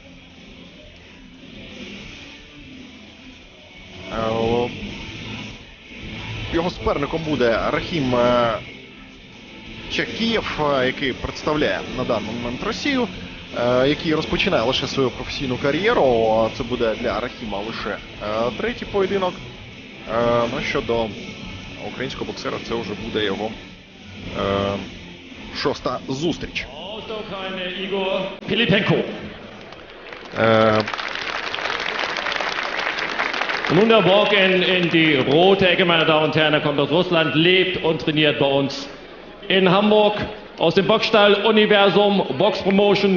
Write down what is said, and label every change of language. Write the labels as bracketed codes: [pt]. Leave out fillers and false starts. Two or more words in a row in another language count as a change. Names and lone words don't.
[uk] Його суперником буде Рахім Чахкієв, який представляє на даний момент Росію, який розпочинає лише свою професійну кар'єру. Це буде для Рахіма лише третій поєдинок. Ну, щодо українського боксера, це вже буде його шоста зустріч. Ігор Пилипенко. [de] Nun der Walk in die rote Ecke, meine Damen und Herren. Er kommt aus Russland, lebt und trainiert bei uns in Hamburg. Aus dem Boxstall Universum Box Promotion.